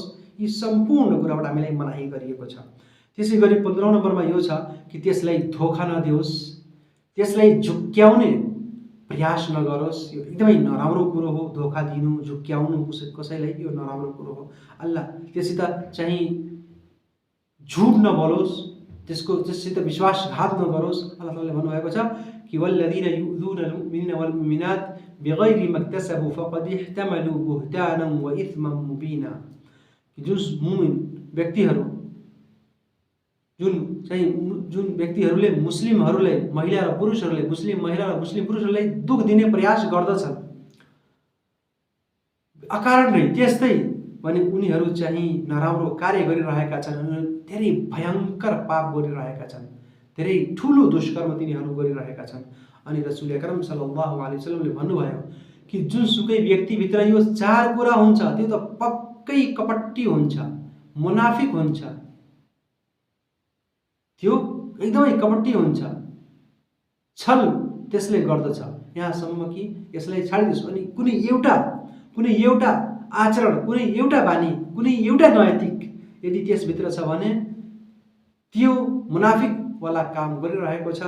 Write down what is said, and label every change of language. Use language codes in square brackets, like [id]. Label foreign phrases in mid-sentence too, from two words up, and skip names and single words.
[ne] यी सम्पूर्ण कुराबाट हामीलाई मनाही गरिएको छ। त्यसै गरी 15 नम्बरमा यो छ कि त्यसलाई धोखा नदियोस्, त्यसलाई झुक्क्याउने प्रयास नगरोस्। यो एकदमै नराम्रो कुरो हो, धोखा दिनु, झुक्क्याउनु कसैलाई यो नराम्रो कुरो हो। अल्लाह त्यससित चाहिँ झुट नबोलोस्, त्यससित विश्वासघात नगरोस्। अल्लाह ताआलाले भन्नुभएको छ कि [ar] والذين يؤذون المؤمنين والمؤمنات بغير ما اكتسبوا فقد احتملوا بهتانا وإثما مبينا. [ne] जुन मुमिन व्यक्तिहरू जुन व्यक्तिहरूले मुस्लिमहरूलाई, महिला र पुरुषहरूले, मुस्लिम महिला र मुस्लिम पुरुषहरूलाई दुख दिने प्रयास गर्दछन् अकारणै, त्यस्तै भने उनीहरू चाहिँ नराम्रो कार्य गरिरहेका छन्, धेरै भयंकर पाप गरिरहेका छन्, धेरै ठुलो दुष्कर्म तिनीहरू गरिरहेका छन्। अनि [ar] الرسول الأكرم صلى الله عليه وسلم [ne] भन्नुभयो कि जुनसुकै व्यक्तिभित्र यो 4 कुरा हुन्छ त्यो त पक्कै कपटी हुन्छ, मुनाफिक हुन्छ, त्यो एकदमै कपटी हुन्छ, छल त्यसले गर्दछ। यहाँसम्म कि यसलाई छाडिदियोस्। अनि कुनै एउटा आचरण, कुनै एउटा बानी, कुनै एउटा नैतिक यदि त्यसभित्र छ भने त्यो मुनाफिक वाला काम गरिरहेको छ।